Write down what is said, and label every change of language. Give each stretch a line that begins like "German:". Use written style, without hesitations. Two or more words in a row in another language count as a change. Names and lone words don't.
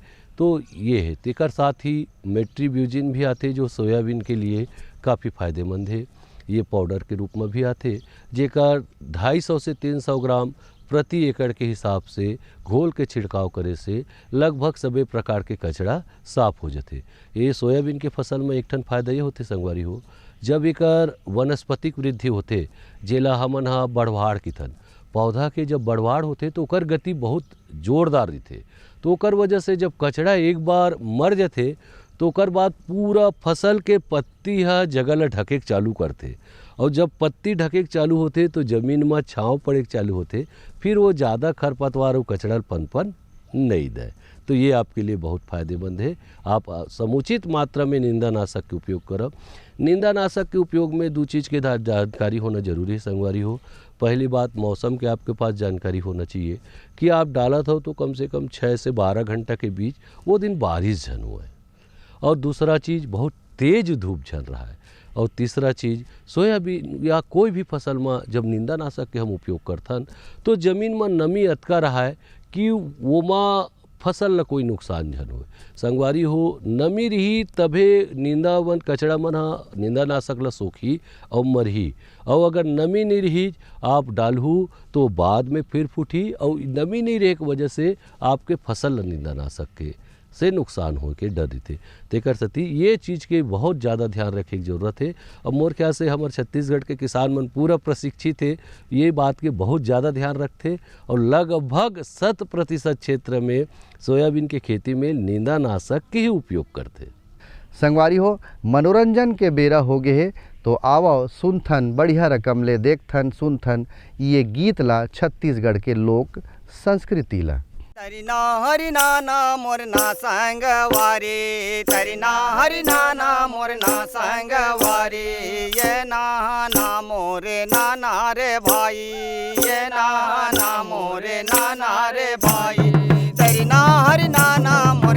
Chhattisgarhi: तो ये है तेकर साथ ही मेट्रीब्यूजिन भी आते जो सोयाबीन के लिए काफ़ी फायदेमंद है। ये पाउडर के रूप में भी आते जेकर 250 से 300 ग्राम प्रति एकड़ के हिसाब से घोल के छिड़काव करे से लगभग सभी प्रकार के कचरा साफ हो जाते। ये सोयाबीन के फसल में एक ठन फायदा ये होते संगवारी हो जब एकर वनस्पतिक वृद्धि होते जेला हमन हा बढ़वाड़ की थन पौधा के जब बढ़वाड़ होते तो ओकर गति बहुत जोरदार रहते। तो ओकर वजह से जब कचरा एक बार मर जाते तो ओकर बाद पूरा फसल के पत्ती हा जगह ला ढके चालू करते और जब पत्ती ढके चालू होते तो ज़मीन में छाँव पड़े चालू होते फिर वो ज़्यादा खरपतवार और कचड़ा पनपन नहीं दे। तो ये आपके लिए बहुत फ़ायदेमंद है। आप समुचित मात्रा में निंदानाशक के उपयोग करब। निंदानाशक के उपयोग में 2 चीज़ के जानकारी होना जरूरी है संगवारी हो। पहली बात मौसम के आपके पास जानकारी होना चाहिए कि आप डालत हो तो कम से कम 6 से 12 घंटा के बीच वो दिन बारिश झन हुआ है। और दूसरा चीज़ बहुत तेज़ धूप झल रहा है। और तीसरा चीज़ सोयाबीन या कोई भी फसल में जब निंदानाशक के हम उपयोग करथन तो ज़मीन में नमी अतका रहा है कि वो माँ फसल ला कोई नुकसान झन हो। संगवारी हो नमी रही तभे निंदावन कचड़ा मन हा निंदानाशक ला सोखी और मरही और अगर नमी नहीं रही आप डालहू तो बाद में फिर फूटी और नमी नहीं रहे की वजह से आपके फसल ला निंदानाशक के से नुकसान हो के डर रहते। तेकर सती ये चीज़ के बहुत ज़्यादा ध्यान रखे की जरूरत है। और मोर ख्याल से हमारे छत्तीसगढ़ के किसान मन पूरा प्रशिक्षित है ये बात के बहुत ज़्यादा ध्यान रखते और लगभग 100% क्षेत्र में सोयाबीन के खेती में निंदानाशक के ही उपयोग करते। संगवारी हो मनोरंजन के बेरा हो गए है तो आवो सुनथन बढ़िया रकम ले देखथन सुनथन ये गीत ला छत्तीसगढ़ के लोक संस्कृति ला। तरिना हरि नाना मोर ना संगवारी तरिना हरि नाना मोर ना संगवारी ये ना मोरे नाना रे भाई ये ना मोरे नाना रे भाई तरिना हरि नाना मोर